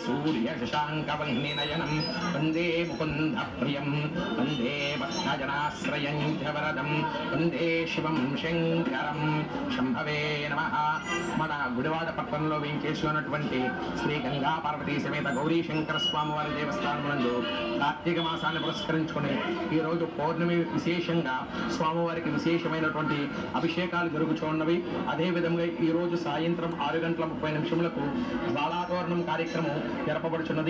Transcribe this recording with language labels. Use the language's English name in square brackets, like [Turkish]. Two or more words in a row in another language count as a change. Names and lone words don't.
[Sanskrit] सूर्यशशाङ्कवह्निनयनं वंदे मुकुन्दप्रियं वंदे भक्तजनाश्रयं च वरदं वंदे शिवं शंकरं शंभवे नमः। [Telugu] మన గుడివాడ పట్టణంలో వెంచేసి ఉన్నటువంటి శ్రీ గంగా పార్వతీ సమేత గౌరీ శంకర స్వామి వారి దేవస్థానం నందు కార్తీక మాసాన్ని పురస్కరించుకుని ఈ రోజు పౌర్ణమి విశేషంగా స్వామివారికి విశేషమైనటువంటి అభిషేకాలు జరుగుతున్నవి. అదే విధంగా ఈ రోజు సాయంత్రం 6:30 జ్వాలాతోరణం కార్యక్రమం జరపబడుచున్నది.